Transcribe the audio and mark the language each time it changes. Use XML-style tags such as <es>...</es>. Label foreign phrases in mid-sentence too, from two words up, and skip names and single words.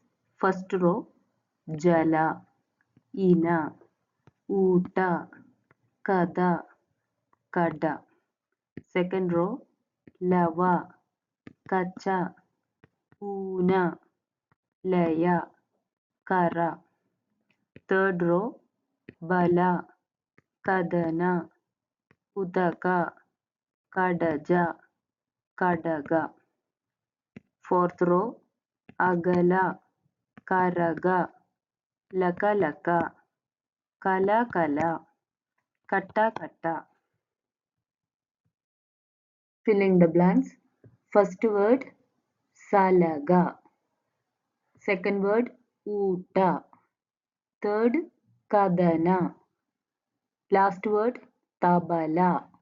<en>First row,</en> <kn>ಜಲ, ಇನ, ಊಟ, ಕಡ, ಕಡ.</kn> <en>Second row,</en> <kn>ಲಾವ, ಕಚ, ಉನ, ಲಯ, ಕರ.</kn> <en>Third row,</en> <kn>ಬಲ, ಕದನ, ಉದಕ, ಕಡಜ, ಕಡಗ.</kn> <en>Fourth row,</en> <kn>ಅಗಲ, ಕರಗ, ಲಕ ಲಕ, ಕಲ ಕಲ, ಕಟ್ಟ ಕಟ್ಟ.</kn> <en>Filling the blanks. First word, Salaga. Second word, Uta. Third, Kadana. Last word, Tabala.</en>